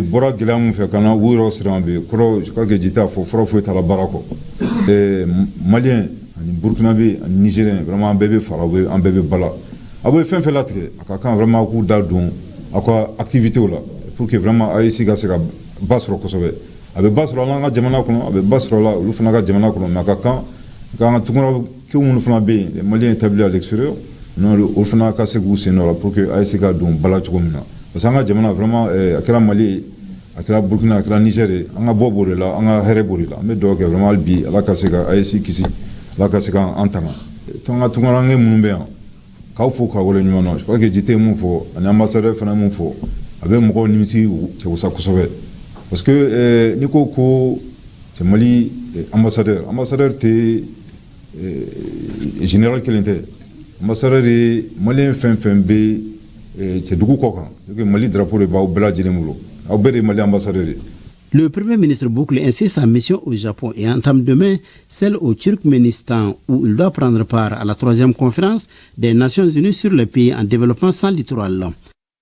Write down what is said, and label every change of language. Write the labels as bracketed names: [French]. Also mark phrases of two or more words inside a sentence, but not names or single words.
[Bambara] bɔra gɛlɛya min fɛ ka na u yɔrɔ siran bɛ kɔrɔ k'a kɛ jita fɔ fɔlɔ foyi t'a la baara kɔ maliyɛn ani burkinabé ani nigérien vraiment an bɛɛ bɛ fara an bɛɛ bɛ bala a bɛ fɛn fɛn latigɛ a ka kan vraiment k'u da don a ka activité la [French] pour que [Bambara] vraiment AEC ka se ka ba sɔrɔ kosɛbɛ a bɛ ba sɔrɔ an ka jamana kɔnɔ a bɛ ba sɔrɔ la olu fana ka jamana kɔnɔ mais a ka kan k'an ka tunkarakɛw minnu fana bɛ yen [French] les maliens établis à l'extérieur [Bambara] olu fana ka se k'u sen dɔ la [French] pour que [Bambara] AEC ka don bala cogo min na [French] parce que [Bambara] an ka jamana vraiment a kɛra Mali ye a kɛra Burkina a kɛra Niger ye an ka bɔ b'o de la an ka hɛrɛ b'o de la an bɛ dugawu kɛ vraiment hali bi ala ka se ka AEC kisi ala ka se ka an tanga an ka tunkaranke minnu bɛ yan k'aw fo k'aw wale ɲuman na [French] je crois que [Bambara] jite mun fɔ ani ambassadeur fana mun fɔ a bɛ mɔgɔw nimisi cɛwusa kosɛbɛ [French] parce que [Bambara] n'i ko ko cɛ Mali ambassadeur tɛ général kelen tɛ ambassadeur ye maliyɛn fɛn fɛn bɛ cɛ dugu kɔ kan Mali drapeau de b'aw bɛɛ lajɛlen bolo aw bɛɛ de ye Mali ambassadeur ye. [French] Le Premier ministre boucle ainsi sa mission au Japon et entame demain celle au Turkménistan où il doit prendre part à la 3e conférence des Nations Unies sur les pays en développement sans littoral.